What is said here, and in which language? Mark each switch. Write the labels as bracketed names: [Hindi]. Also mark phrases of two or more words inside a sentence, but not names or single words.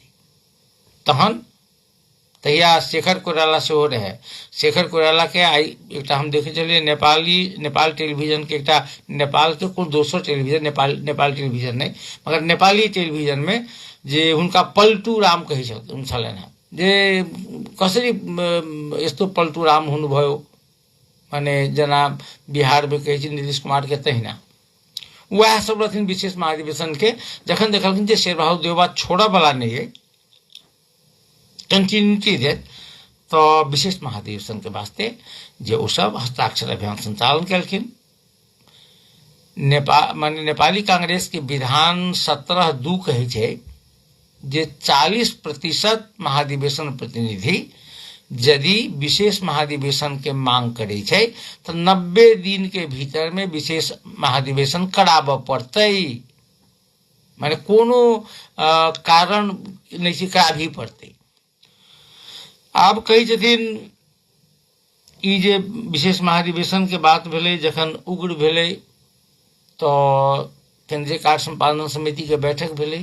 [Maithili] तहन तहिया शेखर कोइराला सेहो रहे। शेखर कोइराला के आई एक हम देखे चलिए नेपाल टेलीविजन के एक नेपाल के कोन दोसर टेलीविजन नेपाल टेलीविजन नहीं मगर नेपाली टेलीविजन में जे हुनका पलटू राम कहे छलनि हैं जे [Nepali] कसरी यस्तो पलटू राम हुनुभयो [Maithili] माने जना बिहार में कहे छी नीतीश कुमार के तहिना वह सब रहथिन विशेष महाधिवेशन के। जखन देखलखिन जे शेर बहादुर देवबा छोड़े वाला नहीं है कंटिन्यूटी दे तो विशेष महाधिवेशन के वास्ते जे ओ सब हस्ताक्षर अभियान संचालन कलखिन। नेपाली कांग्रेस के विधान 17(2) कहे छै जे 40% महाधिवेशन प्रतिनिधि यदि विशेष महाधिवेशन के मांग करे छै तो 90 दिन के भीतर में विशेष महाधिवेशन कराबऽ पड़तै। माने कोनो कारण नहीं छै, करा भी पड़तै। आब कही छथिन ई जे विशेष महाधिवेशन के बात भेलै, जखन उग्र भेलै तो केंद्रीय कार्य संपादन समिति के बैठक भेलै।